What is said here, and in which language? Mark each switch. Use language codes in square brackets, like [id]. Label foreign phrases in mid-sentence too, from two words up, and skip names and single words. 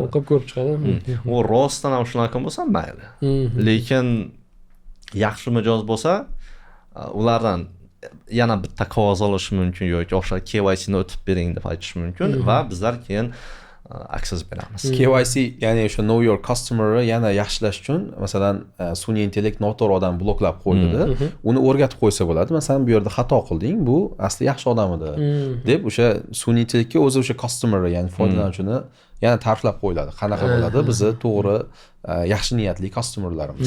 [uz] Ko'rib chiqadi. U rostdan ham shunaqa bo'lsa mayli. Lekin yaxshi mijoz bo'lsa, ulardan yana bitta qog'oz olish mumkin yoki o'sha KYC ni o'tib bering deb aytish mumkin va bizlar keyin access beramiz. KYC, ya'ni o'sha [en] know your customer [uz] yana yaxshilash uchun, masalan, sun'iy intellekt noto'g'ri odam bloklab qo'ydida, uni o'rgatib qo'ysa bo'ladi. Masalan, bu yerda xato qilding, bu asli yaxshi odam edi deb o'sha sun'iy intellektga o'zi o'sha customer, ya'ni foydalanuvchini yana ta'riflab qo'yiladi. Qanaqa bo'ladi bizni to'g'ri yaxshi niyatli customerlarimiz.